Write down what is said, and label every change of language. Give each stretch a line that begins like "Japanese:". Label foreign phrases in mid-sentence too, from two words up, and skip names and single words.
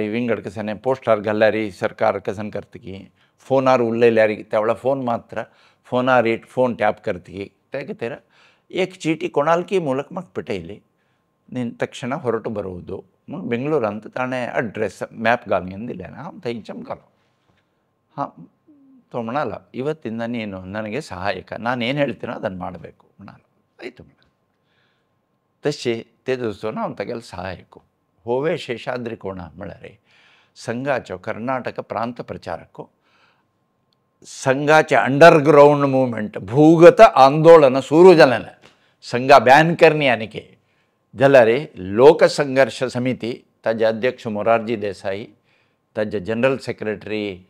Konkani: विंगड कशें पोस्टार घाल्यार सरकार कसन करता की फोनार उलयल्यार त्या वेळार फोन मात्र फोनार फोन टॅप करता की त्या खातीर एक चीटी कोणालकी ಮೂಲಕ म्हाका पटयली
Kannada: ನೀನು ತಕ್ಷಣ ಹೊರಟು ಬರುವುದು ಬೆಂಗಳೂರು ಅಂತ ತಾನೇ ಅಡ್ರೆಸ್ ಮ್ಯಾಪ್
Konkani: घालून दिलें हांव थंयच्यान गेलो हां तो म्हणाला
Kannada: ಇವತ್ತಿಂದ ನೀನು ನನಗೆ ಸಹಾಯಕ ನಾನು ಏನು ಹೇಳ್ತೀನೋ ಅದನ್ನು ಮಾಡಬೇಕು
Konkani: म्हणाला ಆಯಿತು म्हणाला तशें ते दिवसून हांव तागेलो सहायक होवे शेषाद्री कोण म्हळ्यार संघाचो कर्नाटक प्रांत प्रचारक संघाचे
English: underground movement
Konkani: भूगत आंदोलन सुरू जालें संघ बॅन करनी आनीक जाल्यार लोकसंघर्ष समिती ताजे अध्यक्ष मोरारजी देसाई ताजे
English: general secretary